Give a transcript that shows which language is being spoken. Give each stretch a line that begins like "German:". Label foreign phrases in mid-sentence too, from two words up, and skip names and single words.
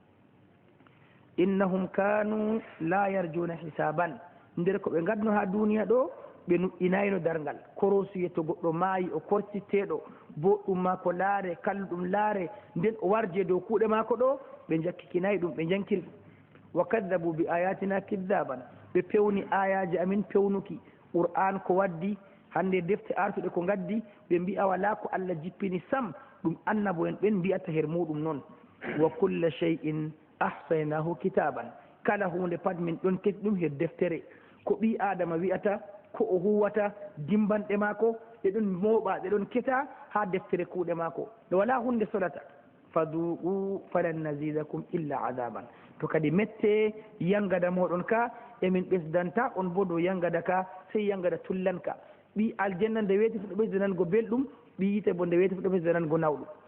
Arabic: إنهم كانوا لا يرجون حسابا
Fula: nder ko ɓe gadno ha duniya ɗo ɓe nuɗɗinayno dargal korosuye to goɗɗo maayi o kortitteɗo boɗɗum ma ko laare kalluɗum laare nden o warje dow kuuɗe mako ɗo ɓe jakkikinayi ɗum ɓe jankiri ɗum
Arabic: وكذبوا بآياتنا كذابا
Fula: ɓe pewni ayaji amin pewnuki qur'an ko waddi hande defte artuɗe ko gaddi ɓe mbi'a wala ko allah jippini sam ɗum annabo en ɓen mbiyata her muɗum noon
Arabic: وكل شيء أحصيناه كتابا
Fula: kala hunde pat min ɗon keti ɗum her deftere ko ɓi adama wi'ata ko o huwata dimbanɗe maako ɗe ɗon mooɓa ɗe ɗon keta ha deftere kuuɗe maako nde wala hunde sodata
Arabic: فذوقوا فلن نزيدكم إلا عذابا
Fula: to kadi mette yangada moɗon ka emin ɓesdanta on bo dow yangada ka sey yangada tullanka ɓi aljanna nde weeti fu ɗo ɓesdanango belɗum ɓi yite bo nde weeti fu ɗo ɓesdanango nawɗum